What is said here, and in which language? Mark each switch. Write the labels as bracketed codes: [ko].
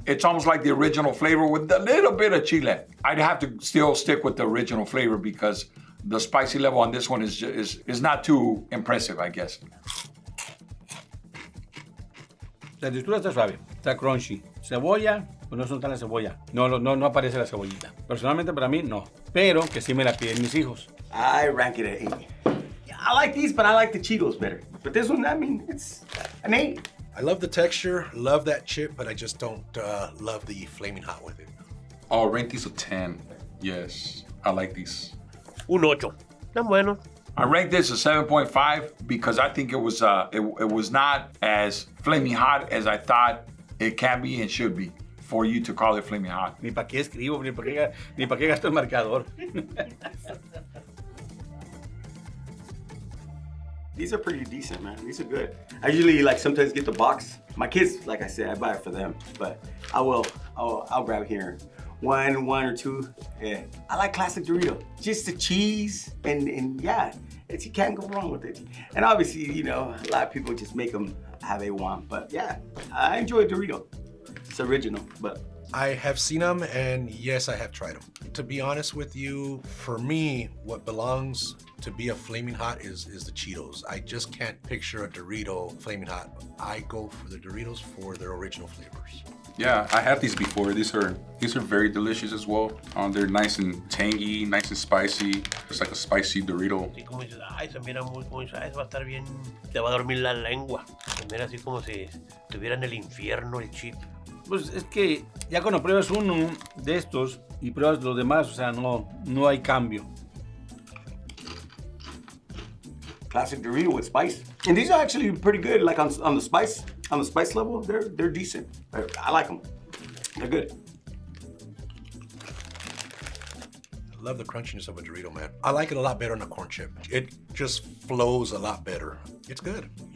[en] It's almost like the original flavor with a little bit of chile. I'd have to still stick with the original flavor because the spicy level on this one is not too impressive, I guess. [es] La textura está suave, está crunchy. Cebolla, pues no son tan la cebolla. No aparece la cebollita. Personalmente para mí, no. Pero que sí me la piden mis hijos. [en] I rank it at 8. I like these, but I like the Cheetos better. But this one, I mean, it's an 8. I love the texture, love that chip, but I just don't love the Flamin' Hot with it. I'll rank these a 10. Yes, I like these. [es] Un 8. Están buenos. [en] I rank this a 7.5 because I think it was not as flaming hot as I thought it can be and should be for you to call it flaming hot. [es] Ni para qué escribo, ni para qué gasto el marcador. [en] These are pretty decent, man. These are good. I usually sometimes get the box. My kids, like I said, I buy it for them, but I'll grab here one or two. Yeah, I like classic Dorito. Just the cheese and yeah, you can't go wrong with it. And obviously, you know, a lot of people just make them how they want, but yeah, I enjoy Dorito. It's original, but. I have seen them, and yes, I have tried them. To be honest with you, for me, what belongs to be a Flamin' Hot is the Cheetos. I just can't picture a Dorito Flamin' Hot. I go for the Doritos for their original flavors. Yeah, I had these before. These are very delicious as well. They're nice and tangy, nice and spicy. It's like a spicy Dorito. [es] Así como dices, ay, se mira muy, como dices, ay, va a estar bien, te va a dormir la lengua. Se mira así como si estuviera en el infierno el chip. Pues es que ya cuando pruebas uno de estos y pruebas los demás, o sea, no hay cambio. [en] Classic Dorito with spice. And these are actually pretty good, like on the spice level, they're decent. I like them. They're good. I love the crunchiness of a Dorito, man. I like it a lot better on a corn chip. It just flows a lot better. It's good.